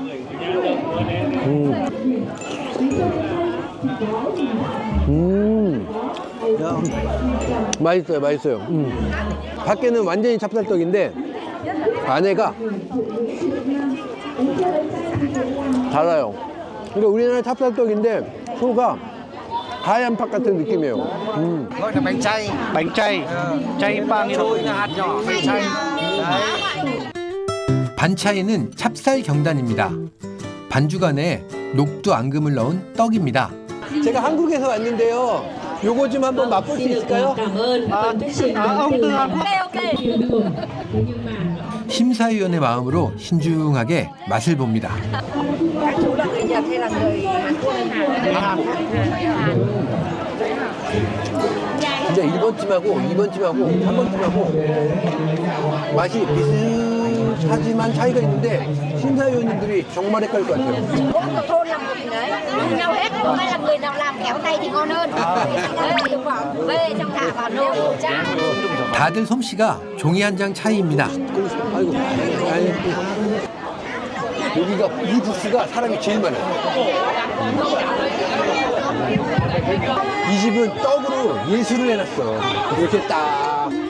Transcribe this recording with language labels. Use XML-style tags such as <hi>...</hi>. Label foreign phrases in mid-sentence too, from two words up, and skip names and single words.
<ko>맛있어요. 밖에는 완전히 찹쌀떡인데 안에가 달아요. 그러니까 우리나라 찹쌀떡인데 소가 하얀 팥 같은 느낌이에요.</ko> <vi>Gọi là bánh chay. Bánh chay. Chay 빵 trôi hạt nhỏ. Bánh chay.</vi> <ko>반차이는 찹쌀 경단입니다. 반죽 안에 녹두 앙금을 넣은 떡입니다. 제가 한국에서 왔는데요. 요거 좀 한번 맛볼 수 있을까요? 심사위원의 마음으로 신중하게 맛을 봅니다. 진짜 1번 팀하고 2번 팀하고 3번 팀하고 맛이 비슷하지만 차이가 있는데 심사위원님들이 정말 헷갈릴 것 같아요.</ko> <vi>thôn làm một đấy như nhau hết, có cái là người nào làm khéo tay thì ngon hơn. Về xong thả vào nồi chan.</vi> <ko>다들 솜씨가 종이 한 장 차이입니다. 아이고, 아니, 여기가 이 부스가 사람이 제일 많아요. 이 집은 떡으로 예술을 해놨어. 이렇게 딱.</ko>